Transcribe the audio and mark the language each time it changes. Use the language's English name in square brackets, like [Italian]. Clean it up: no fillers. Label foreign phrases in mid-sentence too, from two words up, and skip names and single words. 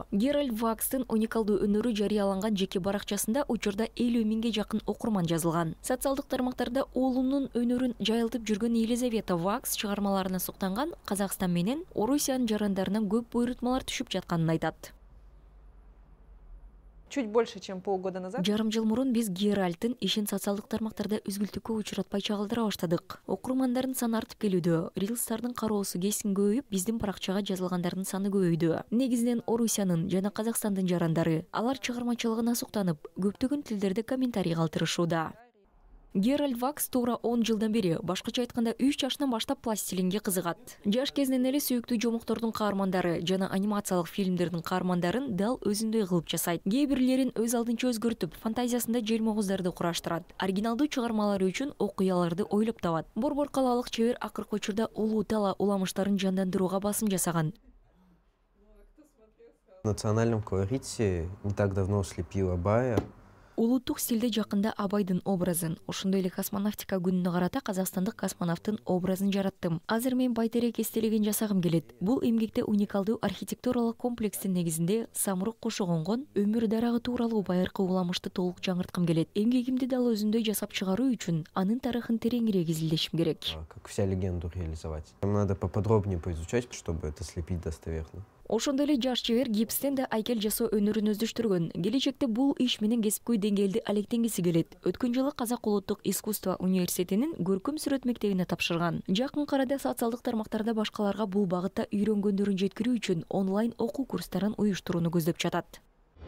[Kyrgyz] Геральт Вакстын уникалдуу өнөрү жарыяланган жеке баракчасында учурда 50 миңге жакын окурман жазылган. Социалдык тармактарда уулунун өнөрүн жайылтып жүргөн Елизавета Вакс чыгармаларына суктанган Казакстан менен Орусиянын жарандарынан көп буйрутмалар түшүп жатканын айтат. [Russian] Чуть больше, чем полгода назад. [Kyrgyz] Жарым жыл мурун биз Геральттын ишин социалдык тармактарда үзгүлтүккө учуратпай чагылдыра баштадык. Окурмандардын саны артып келүүдө, рилстардын кароосу кескин көбөйүп, биздин баракчага жазылгандардын саны көбөйдү. Негизинен Орусиянын жана Казакстандын жарандары. Алар чыгармачылыгына суктанып, көптөгөн тилдерде комментарий калтырышууда. Геральт Вакс туура 10 жылдан бери, башкача айтканда 3 жашынан баштап пластилинге кызыгат. Жаш кезинен эле сүйүктүү жомоктордун каармандары жана анимациялык фильмдердин каармандарын дал өзүндөй кылып жасайт. Кээ бирлерин өз алдынча өзгөртүп, фантазиясында желмогуздарды кураштырат. Оригиналдуу чыгармалары үчүн окуяларды ойлоп табат. Борбор калаалык чебер акыркы учурда улуу тала уламыштарын жандандырууга басым жасаган. [Russian] В национальном колорите не так давно слепила Бая. [Kyrgyz] Улуттук стилде жакында Абайдын образын, ошондой эле космонавтика күнүнө карата казакстандык космонавттын образын жараттым. Азыр мен байтерек эстелигин жасагым келет. Бул эмгекте уникалдуу архитектуралык комплекстин негизинде самрук кушу конгон өмүр дарагы тууралуу байыркы уламышты толук жаңырткым келет. Эмгегимди дал өзүндөй жасап чыгаруу үчүн анын тарыхын тереңирээк изилдешим керек. [Russian] Как вся легенду реализовать. Нам надо поподробнее поизучать, чтобы это слепить достоверно. [Kyrgyz] Ошондой эле жаш чебер гипстен да айкел жасоо өнөрүн өздөштүргөн. Келечекте бул иш менен кесипкөй деңгээлде алектенгиси келет. Өткөн жылы Казак улуттук искусство университетинин көркөм сүрөт мектебине тапшырган. Жакын арада социалдык тармактарда башкаларга бул багытта үйрөнгөндөрүн жеткирүү үчүн онлайн окуу курстарын уюштурууну көздөп жатат.